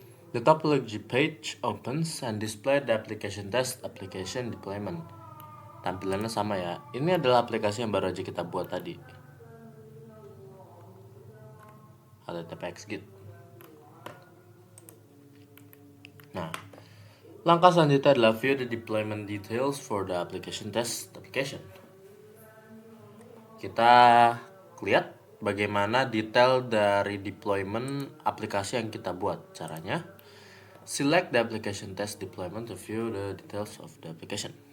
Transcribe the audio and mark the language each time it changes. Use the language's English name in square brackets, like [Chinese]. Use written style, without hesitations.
[English] The topology page opens and display the application test application deployment. [Indonesian] Tampilannya sama ya. Ini adalah aplikasi yang baru aja kita buat tadi. HTTPX Git. Nah, langkah selanjutnya adalah [English] view the deployment details for the application test application. [Indonesian] Kita lihat bagaimana detail dari deployment aplikasi yang kita buat. Caranya, [English] select the application test deployment to view the details of the application.